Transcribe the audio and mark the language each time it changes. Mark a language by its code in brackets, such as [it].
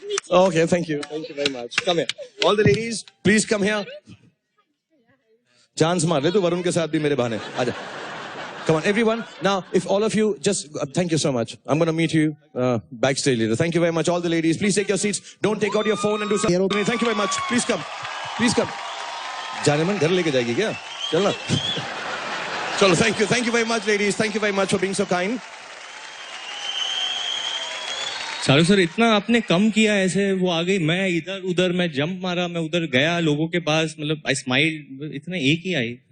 [en] Okay, thank you very much. Come here, all the ladies, please come here. [hi] Chance मार ले तू वरुण के साथ भी मेरे बहाने. आजा. [en] Come on, everyone. Now, if all of you just thank you so much. I'm going to meet you backstage later. Thank you very much, all the ladies. Please take your seats. Don't take out your phone and do something. Thank you very much. Please come. Please come. [hi] जाने मन घर लेके जाएगी क्या? चलना। चलो, [en] Thank you very much ladies, thank you very much for being so kind. [hi] Shahrukh sir, इतना आपने कम किया ऐसे, वो आ गई, मैं इधर उधर, मैं जंप मारा, मैं उधर गया लोगों के पास, मतलब [en] I smile, [hi] इतना एक ही आई।